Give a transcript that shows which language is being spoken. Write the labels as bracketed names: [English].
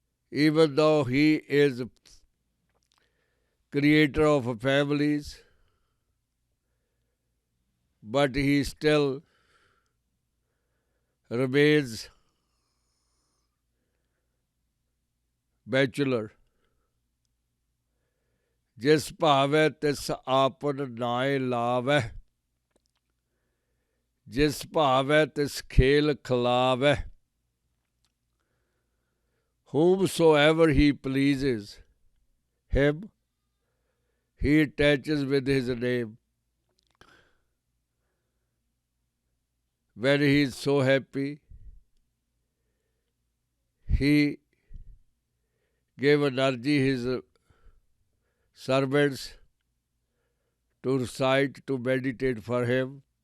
[English] Even though he is creator of families, but he still remains bachelor. [Punjabi] जिस भावै तिस आपन नाए लावै, जिस भावै तिस खेल खिलावै. [English] Whomsoever he pleases him, he attaches with his name. When he is so happy, he gave energy his servants to recite, to meditate for him.